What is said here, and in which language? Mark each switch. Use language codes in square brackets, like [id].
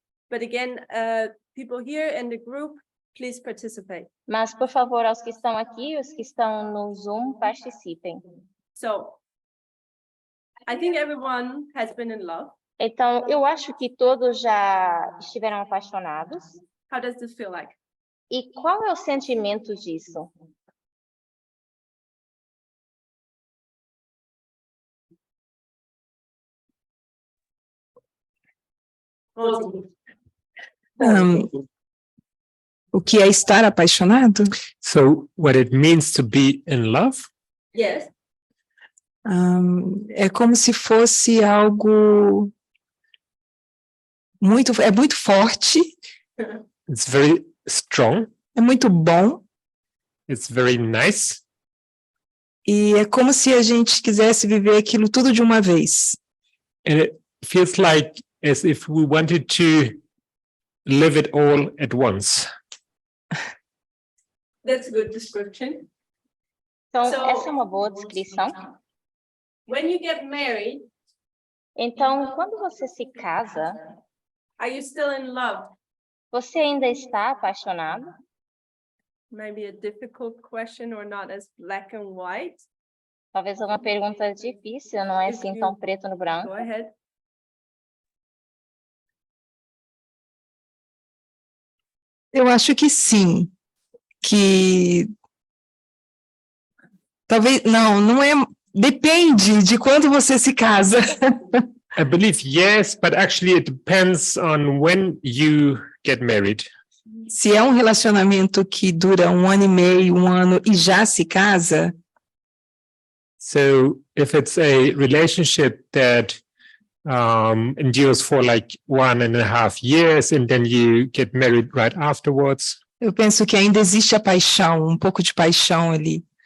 [en] But again, people here in the group, please participate. [pt] Mas, por favor, aos que estão aqui, os que estão no Zoom, participem. [en] So I think everyone has been in love. [pt] Então, eu acho que todos já estiveram apaixonados. [en] How does this feel like? [pt] E qual é o sentimento disso? [en] Rosie? [pt] O que é estar apaixonado? [en] So what it means to be in love? Yes. [pt] É como se fosse algo muito forte, [en] It's very strong. [pt] é muito bom [en] It's very nice. [pt] e é como se a gente quisesse viver aquilo tudo de uma vez. [en] And it feels like as if we wanted to live it all at once. That's a good description. [pt] Então, [en] So- [pt] essa é uma boa descrição. [en] When you get married, [pt] Então, quando você se casa, [en] are you still in love? [pt] você ainda está apaixonado? [en] Maybe a difficult question or not as black and white. [pt] Talvez uma pergunta difícil, não é assim tão preto no branco. [en] Go ahead. [pt] Eu acho que sim, que talvez não é, depende de quando você se casa. [en] I believe yes, but actually it depends on when you get married. [pt] Se é um relacionamento que dura 1 ano e meio, 1 ano e já se casa, [en] So if it's a relationship that endures for like 1.5 years and then you get married right afterwards. [pt] eu penso que ainda existe a paixão, um pouco de paixão ali.